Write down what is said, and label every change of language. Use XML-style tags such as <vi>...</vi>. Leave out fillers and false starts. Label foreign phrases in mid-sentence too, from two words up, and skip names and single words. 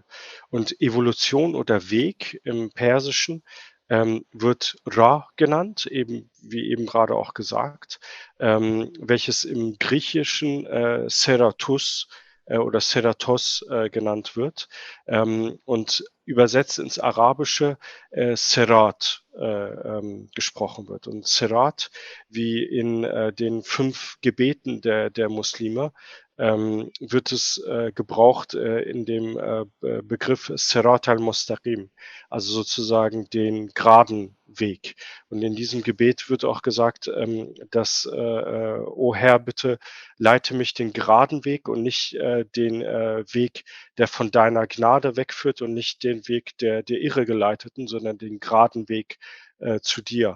<de>Und Evolution oder Weg im Persischen wird Ra genannt, wie eben gerade auch gesagt, welches im Griechischen Seratus oder Seratos genannt wird und übersetzt ins Arabische Serat gesprochen wird. Und Serat, wie in den 5 Gebeten der Muslime, wird es gebraucht in dem Begriff Serat al-Mustaqim, also sozusagen den geraden Weg. Und in diesem Gebet wird auch gesagt, dass, O Herr, bitte leite mich den geraden Weg und nicht den Weg, der von deiner Gnade wegführt und nicht den Weg der Irregeleiteten, sondern den geraden Weg zu dir.</de>